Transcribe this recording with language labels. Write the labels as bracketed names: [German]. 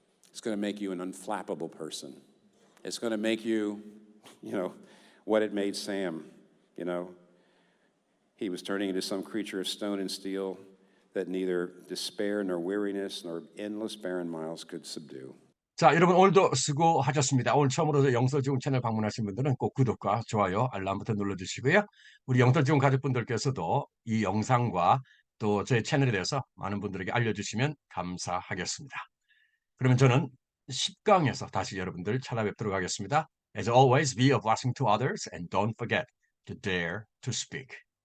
[English] It's going to make you an unflappable person. It's going to make you, what it made Sam, He was turning into some creature of stone and steel that neither despair nor weariness nor endless barren miles could subdue. [Korean] 자, 여러분 오늘도 수고하셨습니다. 오늘 처음으로 영설지공 채널 방문하신 분들은 꼭 구독과 좋아요, 알람 버튼 눌러주시고요. 우리 영설지공 가족분들께서도 이 영상과 또 저희 채널에 대해서 많은 분들에게 알려주시면 감사하겠습니다. 그러면 저는 10강에서 다시 여러분들 찾아뵙도록 하겠습니다. [English] As always, be a blessing to others and don't forget to dare to speak.